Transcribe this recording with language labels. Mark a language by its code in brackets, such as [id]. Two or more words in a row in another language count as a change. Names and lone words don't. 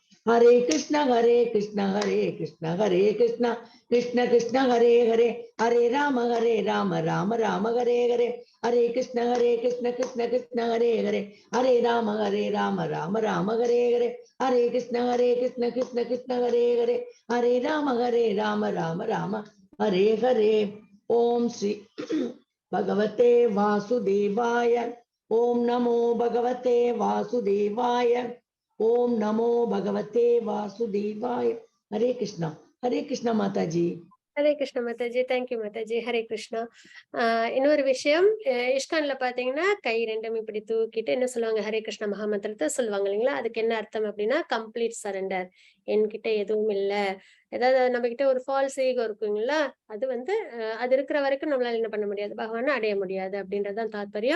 [sa] Hare Krishna, Hare Krishna, Hare Krishna, Hare Krishna, Krishna Krishna, Hare Hare, Hare Rama, Rama Rama, Hare Hare, Hare Krishna, Krishna Krishna, Hare Hare, Hare Rama, Rama Rama, Hare Hare, Hare Krishna, Krishna Krishna, Hare Hare, Hare Rama, Rama, Hare Hare. ॐ श्री भगवते वासुदेवाय. ॐ नमो भगवते वासुदेवाय. ॐ नमो भगवते वासुदेवाय. Hare Krishna. Hare Krishna Mataji. [ta] ஹரே கிருஷ்ணா மாதாஜி, தேங்க்யூ மாதாஜி. ஹரே கிருஷ்ணா. இன்னொரு விஷயம், இஸ்கான்ல பாத்தீங்கன்னா கை ரெண்டும் இப்படி தூக்கிட்டு என்ன சொல்லுவாங்க, ஹரே கிருஷ்ணா மகாமந்திரத்தை சொல்லுவாங்க இல்லைங்களா? அதுக்கு என்ன அர்த்தம் அப்படின்னா [en] complete surrender. [ta] என்கிட்ட எதுவும் இல்லை, ஏதாவது நம்ம கிட்ட ஒரு [en] false ego [ta] இருக்குங்களா, அது வந்து அது இருக்கிற வரைக்கும் நம்மளால என்ன பண்ண முடியாது, பகவானை அடைய முடியாது அப்படின்றதுதான் தாத்பரியம்.